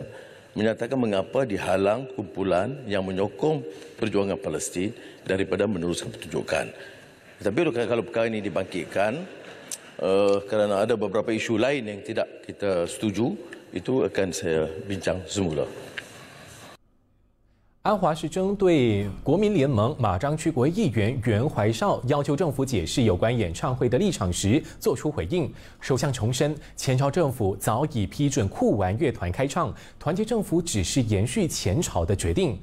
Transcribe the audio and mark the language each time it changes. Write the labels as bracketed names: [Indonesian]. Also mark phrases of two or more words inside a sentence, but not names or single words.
[Malay] Menyatakan mengapa dihalang kumpulan yang menyokong perjuangan Palestin daripada meneruskan pertunjukan. Tapi kalau perkara ini dibangkitkan kerana ada beberapa isu lain yang tidak kita setuju, itu akan saya bincang semula. [Chinese] 安华是针对国民联盟马章区国会议员袁怀少要求政府解释有关演唱会的立场时作出回应。首相重申，前朝政府早已批准酷玩乐团开唱，团结政府只是延续前朝的决定。